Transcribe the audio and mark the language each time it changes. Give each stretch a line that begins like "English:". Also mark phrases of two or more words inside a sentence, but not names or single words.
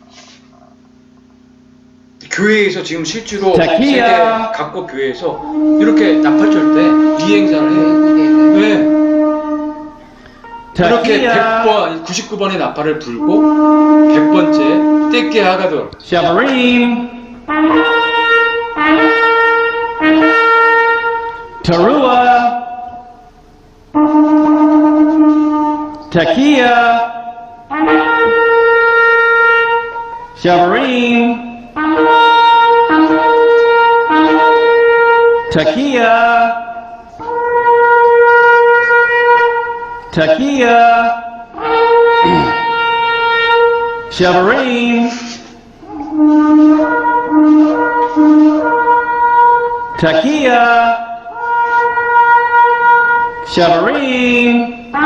Korean: 교회에서 지금 실제로 세계 각국 교회에서 이렇게 나팔절 때 이 행사를 해요. 네. 이렇게 100번, 99번의 나팔을 불고 100번째
Hebrew: תקיעה גדולה שמרים, תרועה, תקיעה, שברים, תקיעה, תקיעה, שברים, תקיעה, שברים,